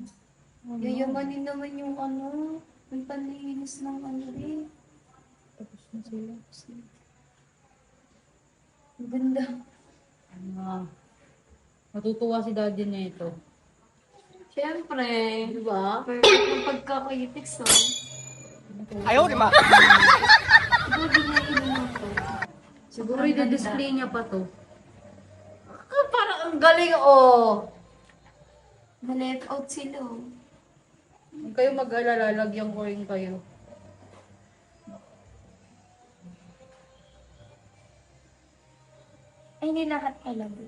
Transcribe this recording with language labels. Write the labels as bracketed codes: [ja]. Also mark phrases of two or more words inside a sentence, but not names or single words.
[tl] Yayamanin naman yung ano, yung panlinis ng ano eh. Tapos na sila. Ang ganda. Matutuwa si daddy na ito. Siyempre. Di ba? Perfect ng pagkakayitiks, oh. [zh] 哎呦我的妈！ [tl] Siguro ginainin mo to. Siguro i-display niya pa to. Parang ang galing, oh. Na-left out sila, oh. Huwag kayo mag-alala, lagyan ko rin kayo. Ay, hindi lahat pala.